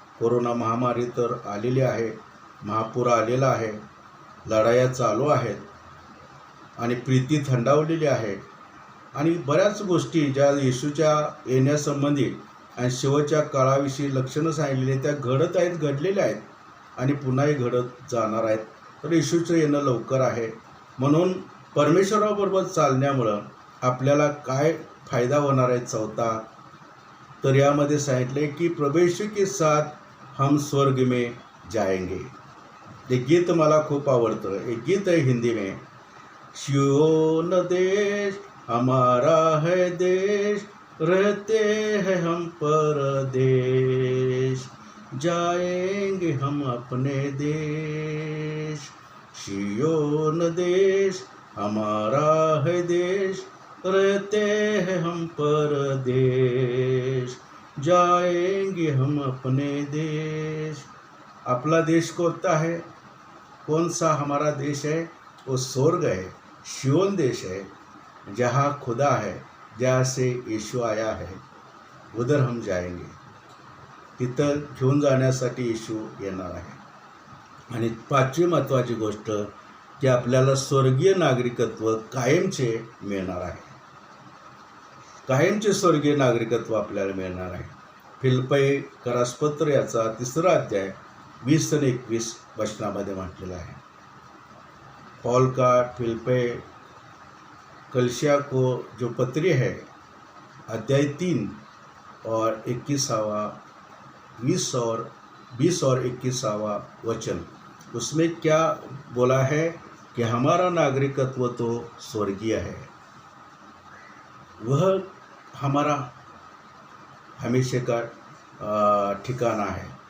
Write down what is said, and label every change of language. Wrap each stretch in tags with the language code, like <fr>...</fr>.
<mr>Corona महामारी तर आलेली आहे, महापूर आलेला आहे, लढाया चालू आहेत आणि प्रीती थंडावलेली आहे आणि बऱ्याच गोष्टी ज्या येशूच्या येण्यासंबंधी आणि शेवटच्या काळाविषयी लक्षणं सांगितलेली त्या घडत आहेत, घडलेल्या आहेत आणि पुन्हाही घडत जाणार आहेत। तर येशूचं येणं लवकर आहे। म्हणून परमेश्वराबरोबर चालण्यामुळं आपल्याला काय फायदा होणार आहे? चौथा, तर यामध्ये सांगितले की</mr> <hi>प्रभु यीशु के साथ हम स्वर्ग में जाएंगे।</hi> <mr>ये गीत मला खूप आवडतं।</mr> <hi>एक गीत है हिंदी में, सियोन देश हमारा है देश, रहते हैं हम परदेश, जाएंगे हम अपने देश। सियोन देश हमारा है देश, रहते हैं हम परदेश, जाएंगे हम अपने देश। अपना देश कोणता है? कौन सा हमारा देश है? वो स्वर्ग है, सियोन देश है, जहाँ खुदा है, जहाँ से यीशु आया है, उधर हम जाएंगे।</hi> <mr>तिथं घेऊन जाण्यासाठी येशू येणार आहे। आणि पाचवी महत्त्वाची गोष्ट की आपल्याला स्वर्गीय नागरिकत्व कायमचे मिळणार आहे। कायमचे स्वर्गीय नागरिकत्व आपल्याला मिळणार आहे. फिलिप्पी करासपत्र याचा 3रा अध्याय 20 आणि 21 वचनामध्ये म्हटलेला आहे.</mr> <hi>पॉल का फिलिप्पी कलिसिया को जो पत्री है, अध्याय 3 और 21वां 20 और 21वां वचन, उसमें क्या बोला है कि हमारा नागरिकत्व तो स्वर्गीय है, वह हमारा हमेशा का ठिकाना है.</hi>